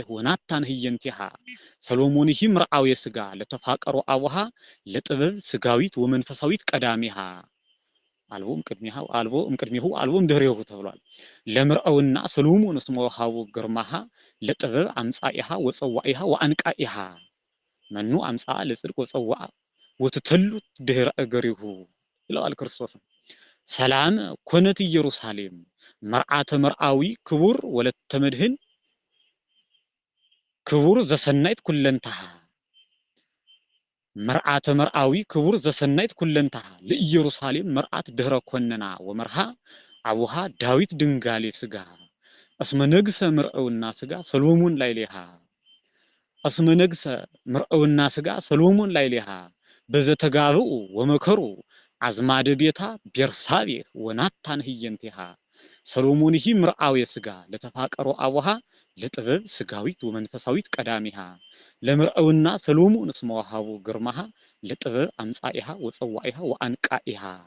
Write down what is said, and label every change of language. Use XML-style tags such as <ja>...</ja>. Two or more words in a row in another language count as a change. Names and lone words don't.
<gez>ወናታን ህየንቲሃ ሰሎሞን</gez> <am>ይህ ምርዓው የስጋ</am> <gez>ለተፋቀሩ አቡሃ ለጥበብ ስጋዊት ወመንፈሳዊት ቀዳሚሃ አልቦም ቅድሚሁ አልቦም ድህሬሁ ተብሏል። ለምርዓውና ሰሎሞን እስመ ወሃቡ ግርማሃ ለጥበብ አምጻኢሃ ወጸዋኢሃ ወአንቃኢሃ መኑ አምጻ ለጽድቅ ወጸዋ ወትተሉ ድህረ እገሪሁ ይላል ክርስቶስ። ሰላም ኮነት ኢየሩሳሌም መርዓተ መርዓዊ ክቡር ወለተ መድህን ክቡር ዘሰናይት ኩለንታሃ መርዓተ መርዓዊ ክቡር ዘሰናይት ኩለንታሃ ለኢየሩሳሌም መርዓት ድህረ ኮነና ወመርሃ አቡሃ ዳዊት ድንጋሌ ስጋ እስመ ነገሰ ምርዓውና ስጋ ሰሎሞን ላይ ሊሃ እስመ ነገሰ ምርዓውና ስጋ ሰሎሞን ላይ ሊሃ በዘተጋብኡ ወመከሩ አዝማደ ቤታ ቤርሳቤህ ወናታን ህየንቲሃ ሰሎሞን</gez> <am>ይህ ምርዓው የስጋ</am> <gez>ለተፋቀሩ አቡሃ ለጥበብ ስጋዊት ወመንፈሳዊት ቀዳሚሃ ለምርዓውና ሰሎሞን እስመ ወሃቡ ግርማሃ ለጥበብ አምጻኢሃ ወጸዋኢሃ ወአንቃኢሃ</gez>